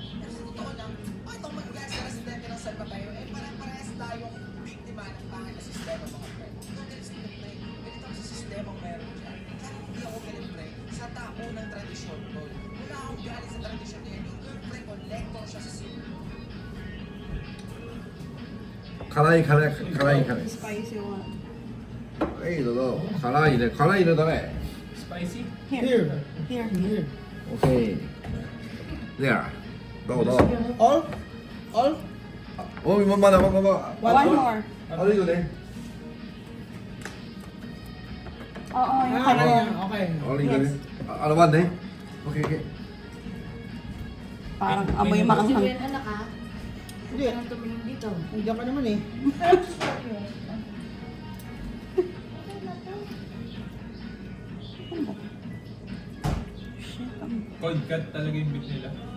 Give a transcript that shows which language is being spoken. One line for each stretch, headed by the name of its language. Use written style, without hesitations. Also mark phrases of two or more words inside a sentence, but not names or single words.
Filipino: Kasi totoo lang, itong mag-gas na residente ng San Mateo, parang-parehas tayong biktima ng pangit na sistema,
English: mga pre.
Filipino: No, ganito pre. Ganito ang sistemang meron dyan. Kaya hindi ako galit, pre. Sa tao ng tradisyon, tol. Wala akong galit sa tradisyon niya. Yung pre, collector siya sa sino.
Japanese: 辛い辛い辛い辛い。
English: Spicy one.
Japanese: はいどうぞ。辛いね辛いのダメ。
English: Spicy? Here. Here. Here. OK。There。
Japanese: どうぞ。
English: All? All?
Japanese: おいまだまだまだ。
English: One more.
Japanese: あるよね。
Filipino: Oo, yung Ah, kanin. okay.
Japanese: あるよね。あのワンね。
English: OK OK。
Filipino: Parang amoy maanghang. Julian, anak ka? Hindi. Anong tumingin dito? Nandiyan ka naman eh.
English: Cold cut
Filipino: talaga yung beef nila.